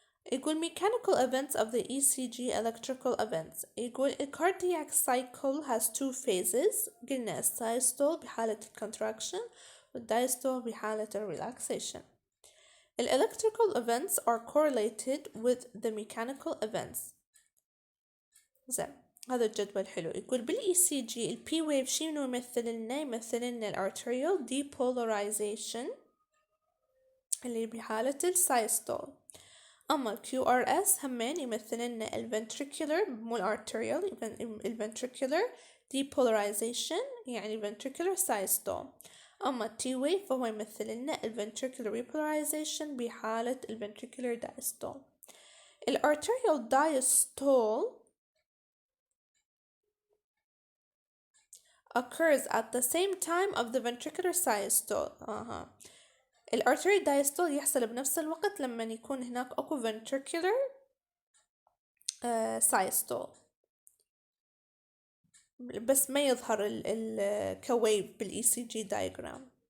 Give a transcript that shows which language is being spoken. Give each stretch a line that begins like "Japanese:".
Arabic: يقول
English: mechanical events of the ECG electrical events.
Arabic: يقول
English: a cardiac cycle has two phases.
Arabic: قلنا السايستول بحالة contraction والdiastole بحالة relaxation.
English: The electrical events are correlated with the mechanical events.
Arabic: زين. هذا الجدول حلو. يقول بالاي سي جي البي ويف شنو يمثل لنا؟ يمثل لنا الارتريال ديبولاريزيشن اللي بحالة السايستول. اما الكيو ار اس همين يمثل لنا الفنتريكولر مو الارتريال، الفنتريكولر depolarization يعني ventricular systole. اما التي ويف فهو يمثل لنا الventricular repolarization بحالة الventricular diastole.
English: الارتريال diastole occurs at the same time of the ventricular systole.
Arabic: الارتريال diastole يحصل بنفس الوقت لما يكون هناك اكو ventricular systole، بس ما يظهر كويف بالاي سي جي diagram.